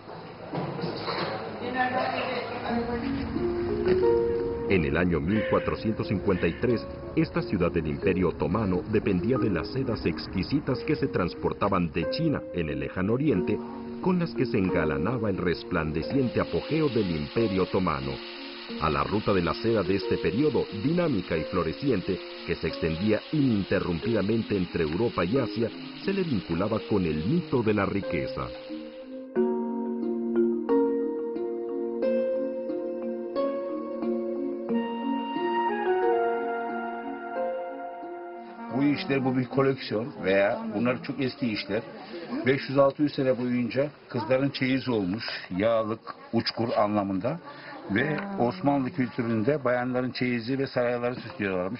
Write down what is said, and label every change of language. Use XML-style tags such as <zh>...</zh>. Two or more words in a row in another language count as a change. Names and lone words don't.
<es>En el año 1453, esta ciudad del Imperio Otomano dependía de las sedas exquisitas que se transportaban de China, en el lejano oriente, con las que se engalanaba el resplandeciente apogeo del Imperio Otomano. A la Ruta de la Seda de este periodo, dinámica y floreciente, que se extendía ininterrumpidamente entre Europa y Asia, se le vinculaba con el mito de la riqueza.</es> <tr>Bu bir koleksiyon veya bunlar çok eski işler. 500-600 sene boyunca kızların çeyizi olmuş, yağlık, uçkur anlamında ve Osmanlı kültüründe bayanların çeyizi ve sarayları süslüyorlarmış.</tr>